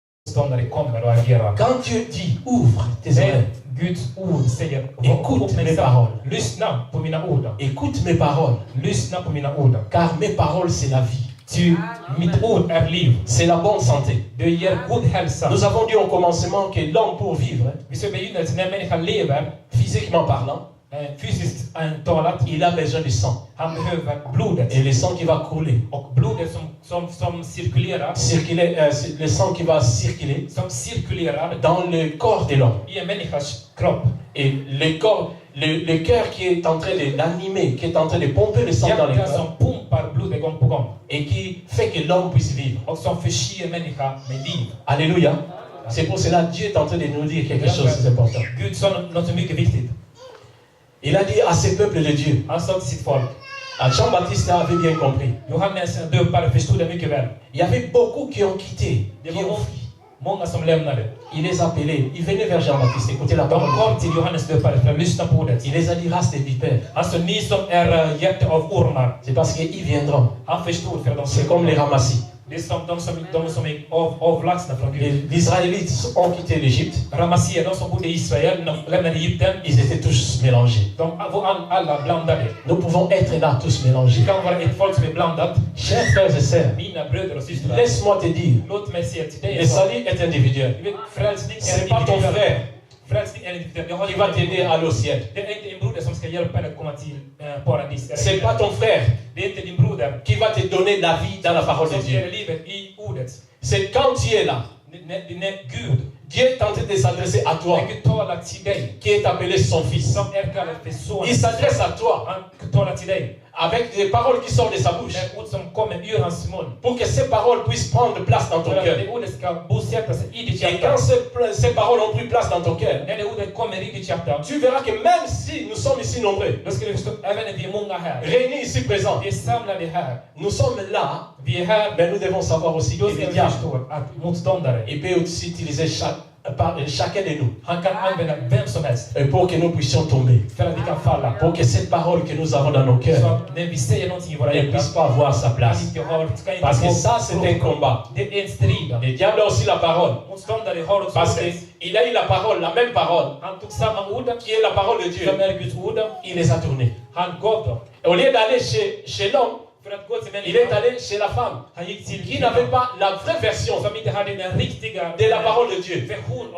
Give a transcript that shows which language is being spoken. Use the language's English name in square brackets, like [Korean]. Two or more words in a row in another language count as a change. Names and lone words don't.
[French] Quand Dieu dit ouvre tes oreilles, [Swedish] Guds ord säger, [French] écoute mes paroles. [Swedish] Lyssna på mina ord. [French] Écoute mes paroles, [Swedish] Lyssna på mina ord. [French] car mes paroles c'est la vie. [Swedish] Ty mitt ord är liv. [French] C'est la bonne santé. [Swedish] Det ger god hälsa. [French] Nous avons dit au commencement que l'homme pour vivre, [Swedish] Vi ser begynnelsen när människan lever, [French] physiquement parlant, [Swedish] fysiskt talat, [French] il a besoin du sang. [Swedish] han behöver blodet. [French] Et le sang qui va couler, [Swedish] Och blodet som cirkulerar, [French] le sang qui va circuler [Swedish] som cirkulerar [French] dans le corps de l'homme. [Swedish] i en människas kropp. [French] Et le corps, le cœur qui est en train d'animer, qui est en train de pomper le sang dans le [Swedish] Hjärtat [French] cœur [Swedish] som pumpar blodet gång på gång. [French] et qui fait que l'homme puisse vivre. [Swedish] Och som förser människa med liv. [French] Alléluia. C'est pour cela que Dieu est en train de nous dire quelque chose d'important. [Swedish] Gud sa något mycket viktigt. [French] Il a dit à ce peuple de Dieu, [Swedish] Han sa till sitt folk. [French] Jean-Baptiste avait bien compris. [Swedish] Johannes döpare förstod det mycket väl. [French] Il y avait beaucoup qui ont quitté, [Swedish] Det [French] qui [Swedish] var [French] ont fui. [Swedish] många som lämnade. [French] Il les appelait, il venait vers Jean-Baptiste, écoutez la [Swedish] De [French] parole. [Swedish] kom till Johannes döpare för att lyssna på ordet. [French] Il les a dit race des vipères. [Swedish] Alltså ni som är hjärta av ormar. [French] C'est parce qu'ils viendront. [Swedish] Han förstod för att de [French] C'est comme les ramassis. [Swedish] Det är som de som är avlagsna från Gud. [French] Les Israélites ont quitté l'Égypte. [Swedish] Ramasser, de som bodde i Israel, de lämnade Egypten. [French] Ils étaient tous mélangés. [Swedish] De var alla blandade. [French] Nous pouvons être là tous mélangés. [Swedish] Det kan vara ett folk som är blandat. [French] Chers frères et sœurs, [Swedish] Mina bröder och systrar. [French] laisse-moi te dire, [Swedish] Låt mig säga till dig. [French] le salut est individuel. [Swedish] Du vet, frälsning [French] C'est pas ton frère [Swedish] Frälsning är individuell. Jag har [French] qui va t'aider à aller au ciel. [Swedish] Det är inte en broder som ska hjälpa dig att komma till paradis. [French] C'est pas ton frère [Swedish] Det är inte din broder [French] qui va te donner la vie dans la parole de [Swedish] som [French] Dieu. [Swedish] ger livet i ordet. [French] C'est quand tu es là, [Swedish] När Gud, [French] Dieu est en train de s'adresser à toi, [Swedish] när Gud talar till dig, [French] qui est appelé son fils. [Swedish] som är kallad för son. [French] Il s'adresse à toi [Swedish] Han talar till dig [French] avec des paroles qui sortent de sa bouche [Swedish] med ord som kommer ur hans mun. [French] pour que ces paroles puissent prendre place dans ton [Swedish] För att [French] cœur. [Swedish] det ordet ska bosätta sig i ditt [French] Et quand [Swedish] hjärta. [French] ces paroles ont pris place dans ton cœur, [Swedish] När det ordet kommer i ditt hjärta, [French] tu verras que même si nous sommes ici nombreux, [Swedish] då ska du förstå, även när vi är många här, [French] réunis ici présents, [Swedish] vi är samlade här, [French] nous sommes là, [Swedish] vi är här, [French] mais nous devons savoir aussi que [Swedish] då [French] le [Swedish] ska vi [French] diable, [Swedish] förstå att motståndare, [French] il peut aussi utiliser chacun de nous [Swedish] han kan använda vem som helst [French] pour que nous puissions tomber, [Swedish] för att vi kan falla. [French] pour que cette parole que nous avons dans nos [Swedish] Så [French] cœurs [Swedish] att när vi säger någonting i våra [French] ne [Swedish] hjärtan, [French] puisse pas avoir sa [Swedish] kan [French] place. [Swedish] inte ska inte [French] Parce que [Swedish] få- [French] ça, c'est un combat. [Swedish] Det är en strid. [French] Le diable a aussi la parole. [Swedish] Motståndare har också [French] Parce [Swedish] ordet. [French] qu'il a eu la parole, la même parole, [Swedish] Han tog samma ord [French] qui est la parole de Dieu. [Swedish] som är Guds ord. [French] Il les a tournés. [Swedish] Han gav dem. [French] Et au lieu d'aller chez l'homme, [Swedish] För att gå till [French] il est [Swedish] människan. [French] allé chez la femme, [Swedish] Han gick till [French] qui n'avait pas la vraie version [Swedish] som inte hade den riktiga [French] de la parole de Dieu. [Swedish] version av